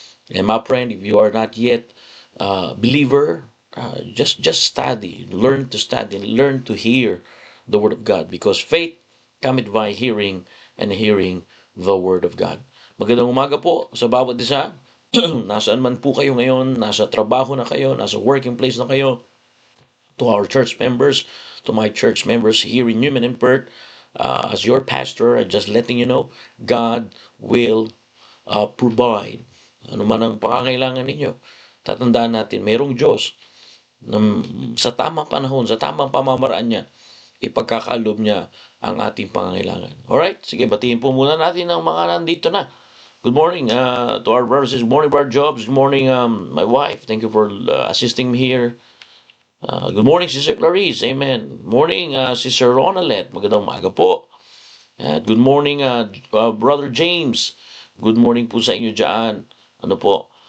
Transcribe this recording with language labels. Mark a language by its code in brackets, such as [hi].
[en] And my friend, if you are not yet believer, just study, learn to hear the Word of God, because faith cometh by hearing, and hearing the Word of God. [tl] Magandang umaga po sa bawat isa. nasaan man po kayo ngayon, nasa trabaho na kayo, [en] nasa working place na kayo, to our church members, to my church members here in Newman and Perth, as your pastor, I'm just letting you know, God will provide. [tl] Ano man ang pangangailangan ninyo, tatandaan natin, mayroong Diyos na sa tamang panahon, sa tamang pamamaraan niya, ipagkakalob niya ang ating pangangailangan. Alright, sige, batiin po muna natin ang mga nandito na. [en] Good morning to our brothers. Good morning, Brother Jobs. Good morning, my wife. Thank you for assisting me here. Good morning, Sister Clarice. Amen. Morning, Sister Ronalet. [tl] Magandang umaga po. [en] Good morning, Brother James. Good morning [tl] po sa inyo dyan. Ano po?